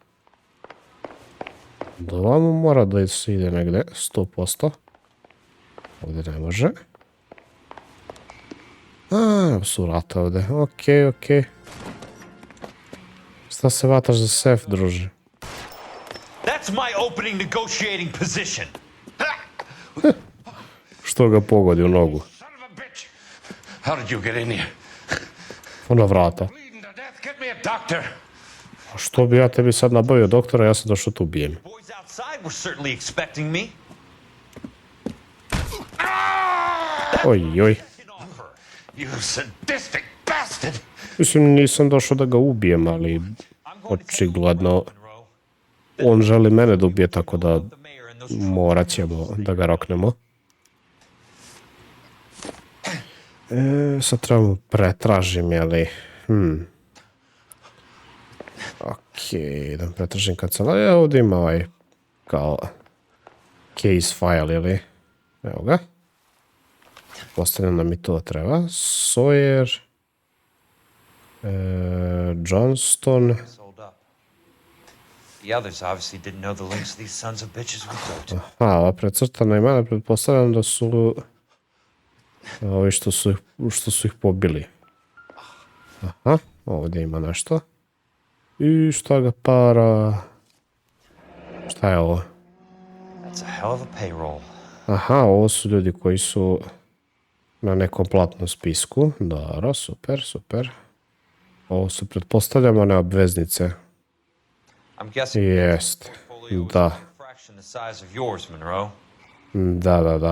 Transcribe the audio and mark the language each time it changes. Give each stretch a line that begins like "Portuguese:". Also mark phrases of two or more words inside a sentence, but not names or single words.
Serbian: Do ovamo mora da se ide negde, 100%. Ovdje ne može. Su vrata ovdje, okej. Šta se vataš za sef, druže?
English: That's my opening negotiating position.
Serbian: Što ga pogodi u nogu?
English: How did you get in here?
Serbian: Ona vrata.
English: Get me a doctor.
Serbian: A što bi ja tebi sad nabavio doktora, ja sam došao tu ubijem.
English: Boys outside were certainly expecting me.
Serbian: Oj.
English: You sadistic bastard.
Serbian: Mislim, nisam došao da ga ubijem, ali očigledno on želi mene da ubije, tako da morat ćemo da ga roknemo. Sad trebamo pretražim, jeli? Okej, da pretražim kancelariju. Ovdje ima ovaj kao
English: case file,
Serbian: jeli? Evo ga. Postavljam da mi to treba. Sawyer. Johnston.
English: The others obviously didn't know the links these sons of bitches would go to.
Serbian: Aha, ova precrtana imena, pretpostavljam da su ovi što su ih pobili. Aha, ovdje ima nešto. I šta ga para? Šta je ovo?
English: That's a hell of a payroll.
Serbian: Aha, ovo su ljudi koji su na nekom platnom spisku. Dobro, super. Ovo su, pretpostavljam, one obveznice. Jest, da. Da.